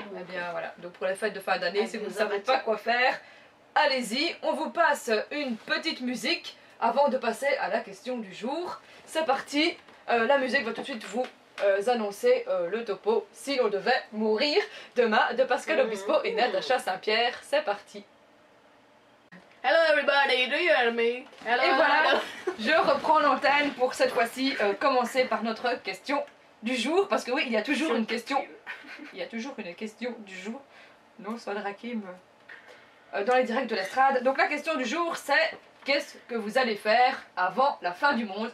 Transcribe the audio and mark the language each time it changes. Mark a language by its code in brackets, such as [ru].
[fr] Eh bien voilà, donc pour les fêtes de fin d'année, si vous ne savez pas quoi faire, allez-y, on vous passe une petite musique avant de passer à la question du jour. C'est parti, la musique va tout de suite vous annoncer le topo si l'on devait mourir demain de Pascal Obispo et Natacha Saint-Pierre. C'est parti. [en] Hello everybody, do you hear me? Hello, [fr] et voilà, [en] hello. [fr] Je reprends l'antenne pour cette fois-ci commencer par notre question du jour, parce que oui, il y a toujours une question. Il y a toujours une question du jour. Non, soit Rakim dans les directs de l'estrade. Donc la question du jour, c'est qu'est-ce que vous allez faire avant la fin du monde?